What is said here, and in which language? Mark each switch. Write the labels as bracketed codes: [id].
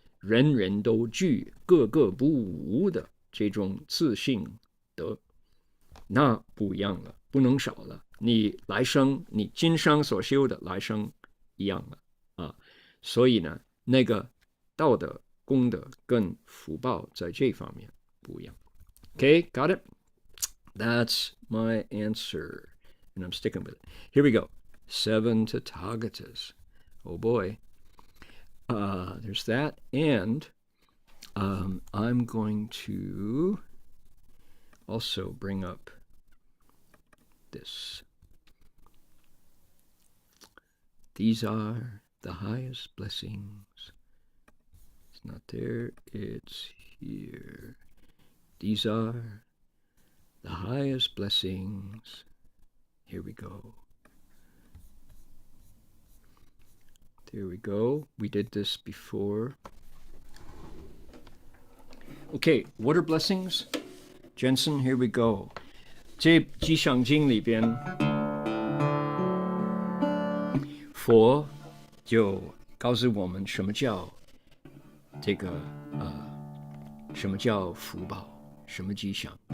[zh] 人人都具，个个不无的这种自信德，那不一样了，不能少了。你来生，你今生所修的来生一样了啊。所以呢，那个道德功德跟福报在这方面不一样。 [en] Okay, got it? That's my answer, and I'm sticking with it. Here we go. 7 Tathagatas. Oh boy. There's that, and I'm going to also bring up this. These are the highest blessings. It's not there, it's here. These are the highest blessings. Here we go. There we go. We did this before. Okay, what are blessings? Jensen, here we go. [zh] 这吉祥经里边，佛就告诉我们什么叫这个什么叫福报，什么吉祥。